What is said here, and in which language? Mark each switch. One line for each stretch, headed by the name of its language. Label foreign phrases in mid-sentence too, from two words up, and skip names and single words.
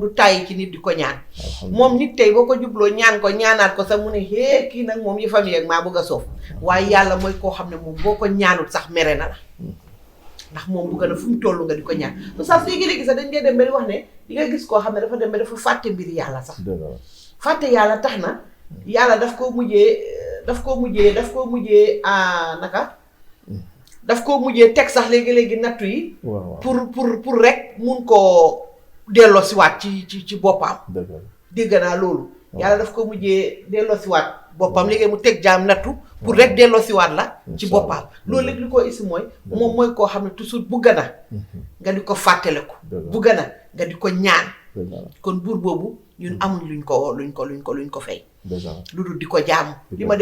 Wolof: du tay ci nit di ko ñaan mom nit tay boko jublo ñaan ko ñaanat ko sax mu ne he ki nak mom yi fami ak ma bëgga sof waye yalla moy ko xamne mom boko ñaanut sax mere na la ndax mom bu gëna fu mu tollu nga di ko ñaan oustaz léegi sax dañ ngay dem ba wax ne di nga gis ko xamne dafa dem ba dafa faté mbir yalla sax faté yalla taxna yalla daf ko mujjé naka daf ko mujjé tek sax légui nattu yi pour rek mun ko dello ci wat ci bopam dégg na lolu yalla daf ko mujjé dello ci wat boppam léegi mu teg jaam nattu pour rek delloo si waat la ci boppam loolu léegi li ko isi mooy moom mooy koo xam ne toujours bugg na nga di ko fàttaliku bugg na nga di ko ñaan kon buur boobu ñun amuñ luñ ko fay lu dul di ko jaamu li ma dee